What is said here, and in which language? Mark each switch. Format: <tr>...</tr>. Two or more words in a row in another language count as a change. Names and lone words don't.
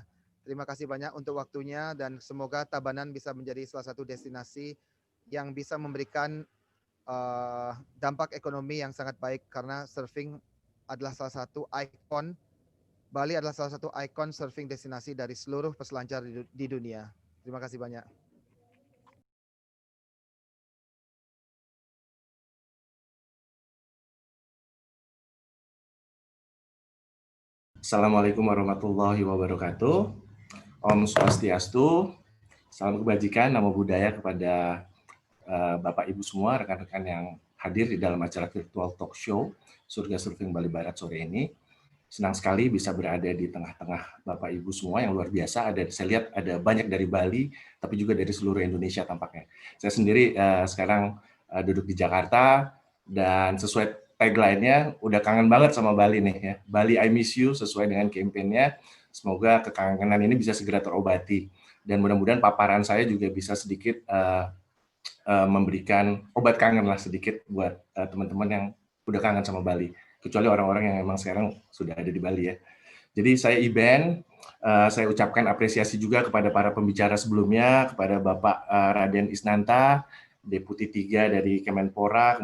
<id>Terima kasih banyak untuk waktunya dan semoga Tabanan bisa menjadi salah satu destinasi yang bisa memberikan dampak ekonomi yang sangat baik karena surfing adalah salah satu ikon, Bali adalah salah satu ikon surfing destinasi dari seluruh peselancar di dunia. Terima kasih banyak.</id> <ar>السلام عليكم ورحمة الله وبركاته.</ar> <sa>Om Swastiastu.</sa> <id>Salam kebajikan,</id> <pi>namo buddhaya</pi> <id>kepada Bapak Ibu semua, rekan-rekan yang hadir di dalam acara virtual talk show Surga Surfing Bali Barat sore ini. Senang sekali bisa berada di tengah-tengah Bapak Ibu semua yang luar biasa. Saya lihat ada banyak dari Bali, tapi juga dari seluruh Indonesia tampaknya. Saya sendiri sekarang duduk di Jakarta dan sesuai tagline-nya udah kangen banget sama Bali nih ya. Bali</id> <en>I miss you</en> <id>sesuai dengan campaign-nya. Semoga kekangenan ini bisa segera terobati dan mudah-mudahan paparan saya juga bisa sedikit memberikan obat kangen lah sedikit buat teman-teman yang udah kangen sama Bali. Kecuali orang-orang yang memang sekarang sudah ada di Bali ya. Jadi saya Iben, saya ucapkan apresiasi juga kepada para pembicara sebelumnya, kepada Bapak Raden Isnanta, Deputi 3 dari Kemenpora,</id>